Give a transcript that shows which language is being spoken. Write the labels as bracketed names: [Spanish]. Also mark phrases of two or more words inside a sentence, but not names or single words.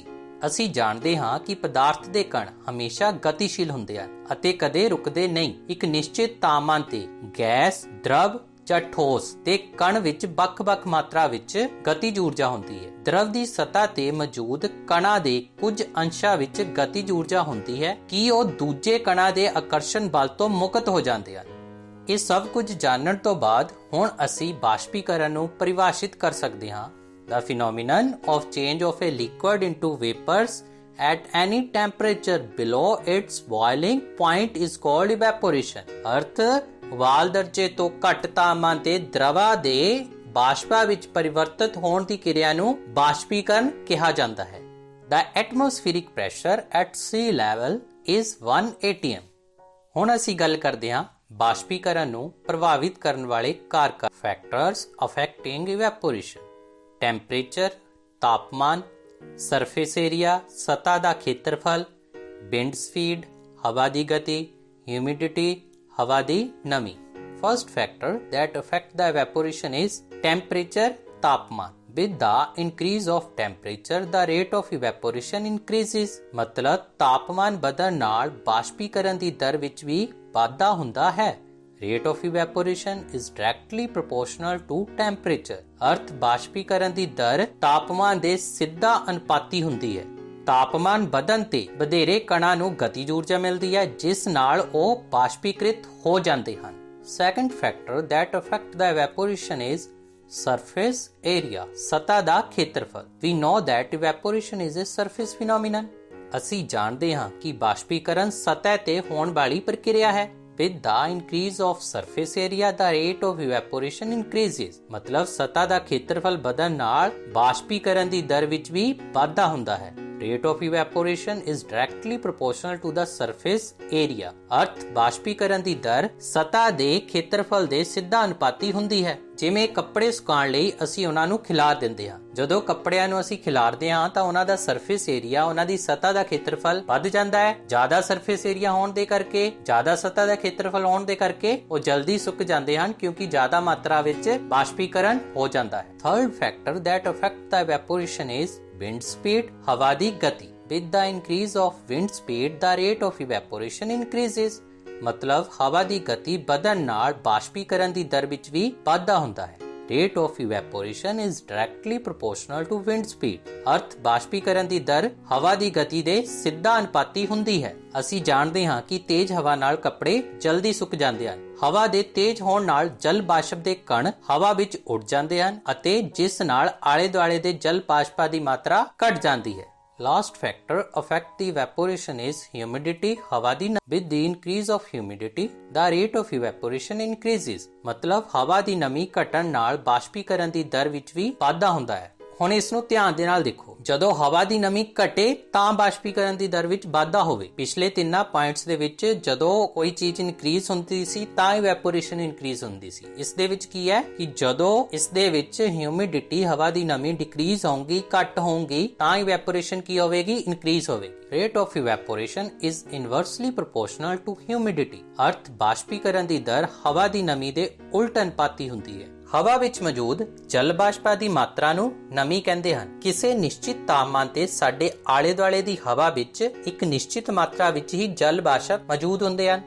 [Punjabi] ਅਸੀਂ ਜਾਣਦੇ ਹਾਂ ਕਿ ਪਦਾਰਥ ਦੇ ਕਣ ਹਮੇਸ਼ਾ ਗਤੀਸ਼ੀਲ ਹੁੰਦੇ ਹਨ ਅਤੇ ਕਦੇ ਰੁਕਦੇ ਨਹੀਂ। ਇੱਕ ਨਿਸ਼ਚਿਤ ਤਾਪਮਾਨ ਤੇ ਗੈਸ, ਦਰਵ ਜਾਂ ਠੋਸ ਤੇ ਕਣ ਵਿੱਚ ਵੱਖ-ਵੱਖ ਮਾਤਰਾ ਵਿੱਚ ਗਤੀਜ ਊਰਜਾ ਹੁੰਦੀ ਹੈ। ਦਰਵ ਦੀ ਸਤ੍ਹਾ ਤੇ ਮੌਜੂਦ ਕਣਾਂ ਦੇ ਕੁਝ ਅੰਸ਼ਾਂ ਵਿੱਚ ਗਤੀਜ ਊਰਜਾ ਹੁੰਦੀ ਹੈ ਕਿ ਉਹ ਦੂਜੇ ਕਣਾਂ ਦੇ ਆਕਰਸ਼ਣ ਬਲ ਤੋਂ ਮੁਕਤ ਹੋ ਜਾਂਦੇ ਹਨ। ਇਹ ਸਭ ਕੁਝ ਜਾਣਨ ਤੋਂ ਬਾਅਦ ਹੁਣ ਅਸੀਂ ਬਾਸ਼ਪੀਕਰਨ ਨੂੰ ਪਰਿਭਾਸ਼ਿਤ ਕਰ ਸਕਦੇ ਹਾਂ। [English] The phenomenon of change of a liquid into vapors at any temperature below its boiling point is called evaporation. [Punjabi] ਅਰਥ ਉਬਾਲ ਦਰਜੇ ਤੋਂ ਘੱਟ ਤਾਪਮਾਨ ਤੇ ਦਰਵਾਂ ਦੇ ਬਾਸ਼ਪਾਂ ਵਿੱਚ ਪਰਿਵਰਤਿਤ ਹੋਣ ਦੀ ਕਿਰਿਆ ਨੂੰ ਬਾਸ਼ਪੀਕਰਨ ਕਿਹਾ ਜਾਂਦਾ ਹੈ। [English] The atmospheric pressure at sea level is 1 atm. [Punjabi] ਹੁਣ ਅਸੀਂ ਗੱਲ ਕਰਦੇ ਹਾਂ ਬਾਸ਼ਪੀਕਰਨ ਨੂੰ ਪ੍ਰਭਾਵਿਤ ਕਰਨ ਵਾਲੇ ਕਾਰਕ [English] factors affecting evaporation. [Punjabi] ਟੈਂਪਰੇਚਰ, ਤਾਪਮਾਨ, [English] surface area, [Punjabi] ਸਤ੍ਹਾ ਦਾ ਖੇਤਰਫਲ, [English] wind speed, [Punjabi] ਹਵਾ ਦੀ ਗਤੀ, ਹਿਊਮਿਡਿਟੀ, ਹਵਾ ਦੀ ਨਮੀ। [English] First factor that affect the evaporation is temperature तापमान। With the increase of temperature, the rate of evaporation increases। [Punjabi] मतलब ਤਾਪਮਾਨ ਵਧਣ ਨਾਲ ਬਾਸ਼ਪੀਕਰਨ ਦੀ ਦਰ ਵਿੱਚ ਵੀ ਵਾਧਾ ਹੁੰਦਾ ਹੈ। [English] Rate of evaporation is directly proportional to temperature। [Punjabi] ਅਰਥ ਬਾਸ਼ਪੀਕਰਨ ਦੀ ਦਰ ਤਾਪਮਾਨ ਦੇ ਸਿੱਧਾ ਅਨੁਪਾਤੀ ਹੁੰਦੀ ਹੈ। ਤਾਪਮਾਨ ਵਧਣ ਤੇ ਵਧੇਰੇ ਕਣਾਂ ਨੂੰ ਗਤੀਜ ਊਰਜਾ ਮਿਲਦੀ ਹੈ, ਜਿਸ ਨਾਲ ਉਹ ਬਾਸ਼ਪੀਕ੍ਰਿਤ ਹੋ ਜਾਂਦੇ ਹਨ। [English] Second factor that affect the evaporation is surface area। [Punjabi] ਸਤ੍ਹਾ ਦਾ ਖੇਤਰਫਲ। [English] We know that evaporation is a surface phenomenon। [Punjabi] ਅਸੀਂ ਜਾਣਦੇ ਹਾਂ ਕਿ ਬਾਸ਼ਪੀਕਰਨ ਸਤ੍ਹਾ ਤੇ ਹੋਣ ਵਾਲੀ ਪ੍ਰਕਿਰਿਆ ਹੈ। [English] With the increase of surface area, the rate of evaporation increases। [Punjabi] ਮਤਲਬ ਸਤ੍ਹਾ ਦਾ ਖੇਤਰਫਲ ਵਧਣ ਨਾਲ ਬਾਸ਼ਪੀਕਰਨ ਦੀ ਦਰ ਵਿੱਚ ਵੀ ਵਾਧਾ ਹੁੰਦਾ ਹੈ। [English] Rate of evaporation is directly proportional to the surface area। [Punjabi] ਅਰਥ ਬਾਸ਼ਪੀਕਰਨ ਦੀ ਦਰ ਸਤ੍ਹਾ ਦੇ ਖੇਤਰਫਲ ਦੇ ਸਿੱਧਾ ਅਨੁਪਾਤੀ ਹੁੰਦੀ ਹੈ। ਜਿਵੇਂ ਕੱਪੜੇ ਸੁਕਾਉਣ ਲਈ ਅਸੀਂ ਉਹਨਾਂ ਨੂੰ ਖਿਲਾਰ ਦਿੰਦੇ ਹਾਂ। ਜਦੋਂ ਕੱਪੜਿਆਂ ਨੂੰ ਅਸੀਂ ਖਿਲਾਰਦੇ ਹਾਂ ਤਾਂ ਉਹਨਾਂ ਦਾ [English] surface area, [Punjabi] ਉਹਨਾਂ ਦੀ ਸਤ੍ਹਾ ਦਾ ਖੇਤਰਫਲ ਵੱਧ ਜਾਂਦਾ ਹੈ। ਜ਼ਿਆਦਾ [English] surface area [Punjabi] ਹੋਣ ਦੇ ਕਰਕੇ, ਜ਼ਿਆਦਾ ਸਤ੍ਹਾ ਦਾ ਖੇਤਰਫਲ ਹੋਣ ਦੇ ਕਰਕੇ ਉਹ ਜਲਦੀ ਸੁੱਕ ਜਾਂਦੇ ਹਨ, ਕਿਉਂਕਿ ਜ਼ਿਆਦਾ ਮਾਤਰਾ ਵਿੱਚ ਬਾਸ਼ਪੀਕਰਨ ਹੋ ਜਾਂਦਾ ਹੈ। [English] Third factor that affect the evaporation is wind speed। [Punjabi] ਹਵਾ ਦੀ ਗਤੀ। [English] With the increase of wind speed, the rate of evaporation increases। [Punjabi] ਮਤਲਬ ਹਵਾ ਦੀ ਗਤੀ ਵਧਣ ਨਾਲ ਬਾਸ਼ਪੀਕਰਨ ਦੀ ਦਰ ਵਿੱਚ ਵੀ ਵਾਧਾ ਹੁੰਦਾ ਹੈ। [English] Rate of evaporation is directly proportional to wind speed। [Punjabi] ਅਰਥ ਬਾਸ਼ਪੀਕਰਨ ਦੀ ਦਰ ਹਵਾ ਦੀ ਗਤੀ ਦੇ ਸਿੱਧਾ ਅਨੁਪਾਤੀ ਹੁੰਦੀ ਹੈ। ਅਸੀਂ ਜਾਣਦੇ ਹਾਂ ਕਿ ਤੇਜ਼ ਹਵਾ ਨਾਲ ਕੱਪੜੇ ਜਲਦੀ ਸੁੱਕ ਜਾਂਦੇ ਹਨ। ਹਵਾ ਦੇ ਤੇਜ਼ ਹੋਣ ਨਾਲ ਜਲ ਬਾਸ਼ਪ ਦੇ ਕਣ ਹਵਾ ਵਿੱਚ ਉੱਡ ਜਾਂਦੇ ਹਨ ਅਤੇ ਜਿਸ ਨਾਲ ਆਲੇ ਦੁਆਲੇ ਦੇ ਜਲ ਬਾਸ਼ਪਾਂ ਦੀ ਮਾਤਰਾ ਘਟ ਜਾਂਦੀ ਹੈ। [English] Last factor affect the evaporation is humidity। [Punjabi] ਹਵਾ ਦੀ ਨਮੀ। [English] With the increase of humidity, the rate of evaporation increases। [Punjabi] ਮਤਲਬ ਹਵਾ ਦੀ ਨਮੀ ਘਟਣ ਨਾਲ ਬਾਸ਼ਪੀਕਰਨ ਦੀ ਦਰ ਵਿੱਚ ਵੀ ਵਾਧਾ ਹੁੰਦਾ ਹੈ। ਹੁਣ ਇਸ ਨੂੰ ਧਿਆਨ ਦੇ ਨਾਲ ਦੇਖੋ। ਜਦੋਂ ਹਵਾ ਦੀ ਨਮੀ ਘਟੇ ਤਾਂ ਬਾਸ਼ਪੀਕਰਨ ਦੀ ਦਰ ਵਿੱਚ ਵਾਧਾ ਹੋਵੇ। ਪਿਛਲੇ ਤਿੰਨਾਂ ਪੁਆਇੰਟਸ ਦੇ ਵਿੱਚ ਜਦੋਂ ਕੋਈ ਚੀਜ਼ ਇਨਕਰੀਜ਼ ਹੁੰਦੀ ਸੀ ਤਾਂ [English] evaporation increase [Punjabi] ਹੁੰਦੀ ਸੀ। ਇਸ ਦੇ ਵਿੱਚ ਕੀ ਹੈ ਕਿ ਜਦੋਂ ਇਸ ਦੇ ਵਿੱਚ ਹਿਊਮਿਡਿਟੀ, ਹਵਾ ਦੀ ਨਮੀ ਡਿਕਰੀਜ਼ ਹੋਊਗੀ, ਘੱਟ ਹੋਊਗੀ, ਤਾਂ ਇਵੈਪੋਰੇਸ਼ਨ ਕੀ ਹੋਵੇਗੀ? ਇਨਕਰੀਜ਼ ਹੋਵੇਗੀ। [English] Rate of evaporation is inversely proportional to humidity। [Punjabi] ਅਰਥ ਬਾਸ਼ਪੀਕਰਨ ਦੀ ਦਰ ਹਵਾ ਦੀ ਨਮੀ ਦੇ ਉਲਟ ਅਨੁਪਾਤੀ ਹੁੰਦੀ ਹੈ। ਹਵਾ ਵਿੱਚ ਮੌਜੂਦ ਜਲ ਬਾਸ਼ਪਾਂ ਦੀ ਮਾਤਰਾ ਨੂੰ ਨਮੀ ਕਹਿੰਦੇ ਹਨ। ਕਿਸੇ ਨਿਸ਼ਚਿਤ ਤਾਪਮਾਨ ਤੇ ਸਾਡੇ ਆਲੇ ਦੁਆਲੇ ਦੀ ਹਵਾ ਵਿੱਚ ਇੱਕ ਨਿਸ਼ਚਿਤ ਮਾਤਰਾ ਵਿੱਚ ਹੀ ਜਲ ਬਾਸ਼ਪ ਮੌਜੂਦ ਹੁੰਦੇ ਹਨ।